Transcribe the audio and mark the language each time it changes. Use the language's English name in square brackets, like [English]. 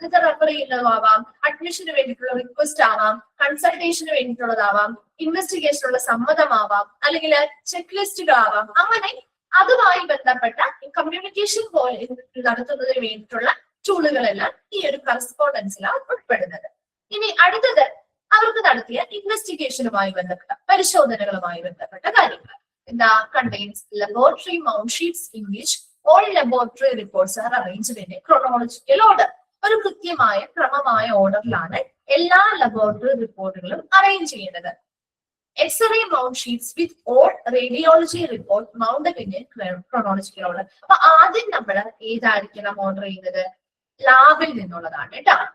[Malayalam] ഇത് റെഫർ ചെയ്യുന്നതാവാം, അഡ്മിഷന് വേണ്ടിയിട്ടുള്ള റിക്വസ്റ്റ് ആവാം, കൺസൾട്ടേഷന് വേണ്ടിയിട്ടുള്ളതാവാം, ഇൻവെസ്റ്റിഗേഷനുള്ള സമ്മതമാവാം, അല്ലെങ്കിൽ ചെക്ക് ലിസ്റ്റുകളാവാം. അങ്ങനെ അതുമായി ബന്ധപ്പെട്ട കമ്മ്യൂണിക്കേഷൻ പോലെ നടത്തുന്നതിന് വേണ്ടിയിട്ടുള്ള ടൂളുകളെല്ലാം ഈ ഒരു കറസ്പോണ്ടൻസിലാണ് ഉൾപ്പെടുന്നത്. ഇനി അടുത്തത് അവർക്ക് നടത്തിയ ഇൻവെസ്റ്റിഗേഷനുമായി ബന്ധപ്പെട്ട പരിശോധനകളുമായി ബന്ധപ്പെട്ട കാര്യങ്ങൾ. എന്താ? [English] Contains laboratory mount sheets in which all laboratory reports are arranged in a chronological order. [Malayalam] ഒരു കൃത്യമായ ക്രമമായ ഓർഡറിലാണ് എല്ലാ ലബോറട്ടറി റിപ്പോർട്ടുകളും അറേഞ്ച് ചെയ്യുന്നത്. [English] X-ray mount sheets with all radiology report mounted in a chronological order. [Malayalam] അപ്പൊ ആദ്യം നമ്മൾ ഏതായിരിക്കണം ഓർഡർ ചെയ്യുന്നത്? ലാബിൽ നിന്നുള്ളതാണ് കേട്ടോ.